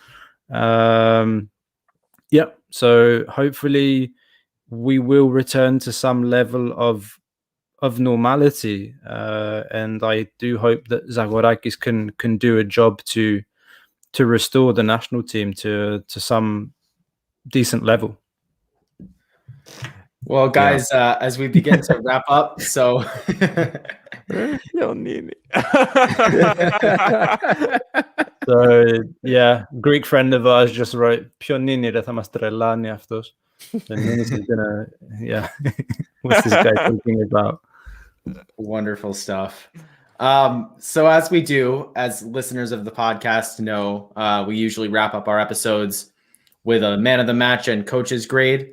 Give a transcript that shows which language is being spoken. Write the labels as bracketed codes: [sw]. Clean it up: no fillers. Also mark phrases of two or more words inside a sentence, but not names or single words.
[en] So hopefully we will return to some level of normality, and I do hope that Zagorakis can do a job to restore the national team to some decent level. Well, guys, as we begin to wrap up, so So yeah, Greek friend of ours just wrote Pionini that [el] μας τρελάνει αυτός. [en] So Ninis is gonna, what's this guy talking about? Wonderful stuff. So as we do, as listeners of the podcast know, we usually wrap up our episodes with a man of the match and coach's grade.